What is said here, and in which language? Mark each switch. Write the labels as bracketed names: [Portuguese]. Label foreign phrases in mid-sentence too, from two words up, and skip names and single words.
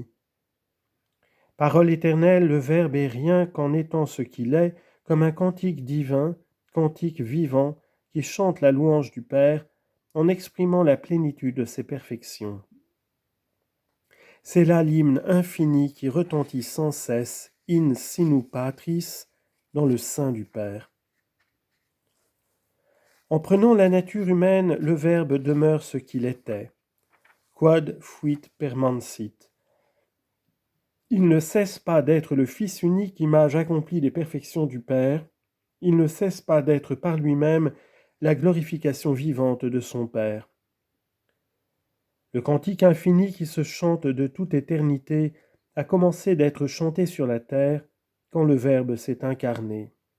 [French] Parole éternelle, le Verbe est rien qu'en étant ce qu'il est, comme un cantique divin, cantique vivant, qui chante la louange du Père, en exprimant la plénitude de ses perfections. C'est là l'hymne infini qui retentit sans cesse, [Latin] in sinu patris, [French] dans le sein du Père. En prenant la nature humaine, le Verbe demeure ce qu'il était. [Latin] Quod fuit permansit. [French] Il ne cesse pas d'être le Fils unique, image accomplie des perfections du Père. Il ne cesse pas d'être par lui-même la glorification vivante de son Père. Le cantique infini qui se chante de toute éternité a commencé d'être chanté sur la terre quand le Verbe s'est incarné.